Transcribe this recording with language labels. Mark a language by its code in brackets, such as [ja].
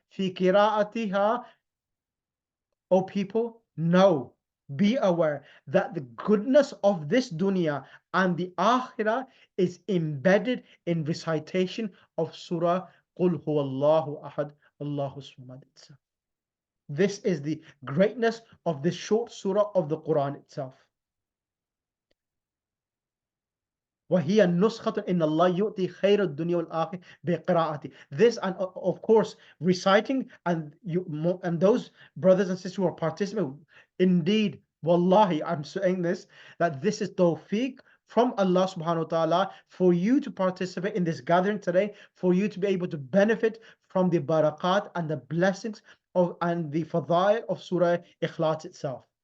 [ar] Fi qira'atiha, [en] O people, know, be aware that the goodness of this dunya and the akhirah is embedded in recitation of Surah Qul Huwallahu Ahad, Allahu Samad itself. This is the greatness of this short surah of the Quran itself. [ar] وهي النسخة إن الله يؤتي خير الدنيا والآخرة بقراءته. [en] This, and of course reciting, and those brothers and sisters who are participating, indeed, wallahi, I'm saying this, that this is tawfiq from Allah subhanahu wa ta'ala for you to participate in this gathering today, for you to be able to benefit from the barakat and the blessings of and the fadail of Surah Ikhlas itself.